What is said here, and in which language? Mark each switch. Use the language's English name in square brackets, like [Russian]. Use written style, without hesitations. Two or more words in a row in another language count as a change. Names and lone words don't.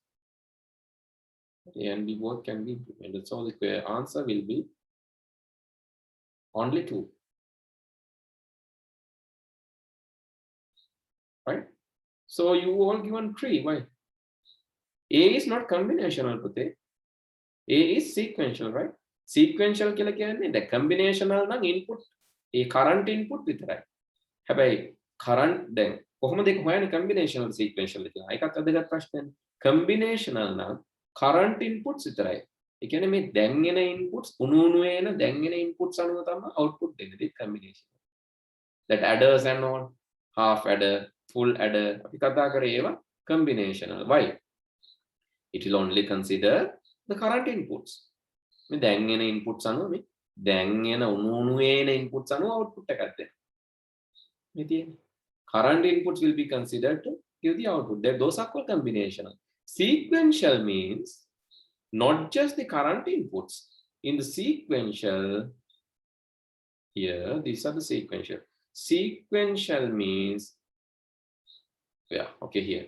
[English] A and B both can be implemented. So the answer will be only 2. Right? So you all given 3. Why? A is not combinational, Pute. A is sequential, right? Sequential kila කියන්නේ the combinational නම් input ඒ current input විතරයි. [Sinhala] හැබැයි current දැන් කොහොමද ඒක හොයන්නේ [English] combinational sequential [Sinhala] කියලා. ඒකත් අදගත් ප්‍රශ්නයක්. Combinational නම් [English] current inputs [Sinhala] විතරයි. ඒ කියන්නේ මේ දැන් එන inputs උණු එන දැන් එන inputs අනුව තමයි output දෙන්නේ combination. [English] That adders and all, half adder, full adder [Sinhala] අපි කතා කරේ ඒවා [English] combinational. Why? It will only consider the current inputs. [Sinhala] මේ දැන් එන inputs අනුව මේ දැන් එන උණු එන inputs අනුව output එකක් දෙනවා. මේ තියෙන්නේ. [English] Current inputs will be considered to give the output. Those are called combinational. Sequential means not just the current inputs. In the sequential, here, these are the sequential. Sequential means, yeah, okay, here.